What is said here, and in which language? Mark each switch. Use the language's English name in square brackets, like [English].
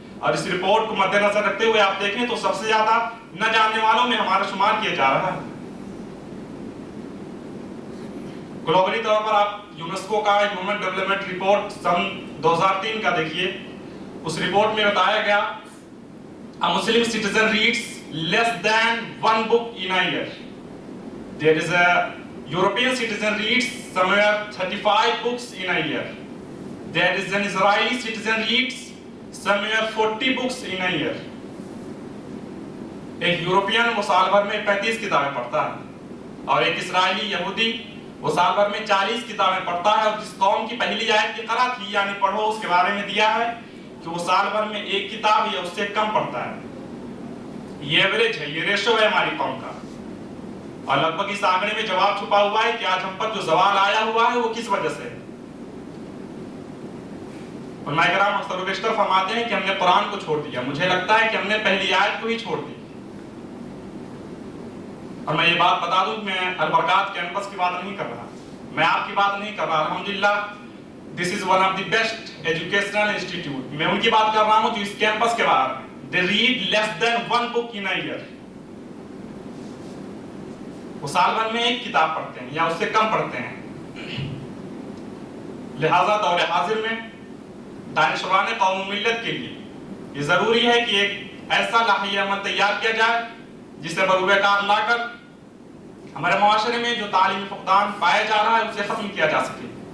[Urdu] اور اس رپورٹ کو مد نظر رکھتے ہوئے آپ دیکھیں تو سب سے زیادہ نہ جاننے والوں میں ہمارا شمار کیا جا رہا ہے. گلوبلی طور پر آپ یونیسکو کا ہیومن ڈیولپمنٹ رپورٹ سن 2003 کا دیکھیے. اس رپورٹ میں بتایا گیا [English] A Muslim citizen reads less than one book in a year. There is a European citizen reads somewhere 35 books in a year. There is an Israeli citizen reads somewhere 40 books in a year. [Urdu] ایک European وہ سال بھر میں 35 کتابیں پڑھتا ہے، اور ایک اسرائیلی یہودی وہ سال بھر میں 40 کتابیں پڑھتا ہے. اور جس قوم کی پہلی آیت کی قرأ تھی یعنی پڑھو، اس کے بارے میں دیا ہے کہ وہ سال بھر میں ایک کتاب یا اس سے کم پڑھتا ہے. یہ ایوریج ہے، یہ ریشو ہے ہماری قوم کا. اور لگ بھگ اس آنکڑے میں جواب چھپا ہوا ہے کہ آج ہم پر جو زوال آیا ہوا ہے وہ کس وجہ سے ہے. علماء کرام اکثر و بیشتر فرماتے ہیں کہ ہم نے قرآن کو چھوڑ دیا. مجھے لگتا ہے کہ ہم نے پہلی آیت کو ہی چھوڑ دی. اور میں یہ بات بتا دوں کہ میں البرکات کیمپس کی بات نہیں کر رہا، میں آپ کی بات نہیں کر رہا. [English] الحمدللہ this is one of the best educational institute. [Urdu] میں ان کی بات کر رہا ہوں جو اس کیمپس کے باہر ہیں. [English] They read less than one book in a year. [Urdu] وہ سال بھر میں ایک کتاب پڑھتے ہیں یا اس سے کم پڑھتے ہیں. لہذا دور حاضر میں دانشوران قوم و ملت کے لیے یہ ضروری ہے کہ ایک ایسا لائحہ عمل تیار کیا جائے جسے بروئے کار لا کر ہمارے معاشرے میں جو تعلیمی فقدان پایا جا رہا ہے اسے ختم کیا جا سکے.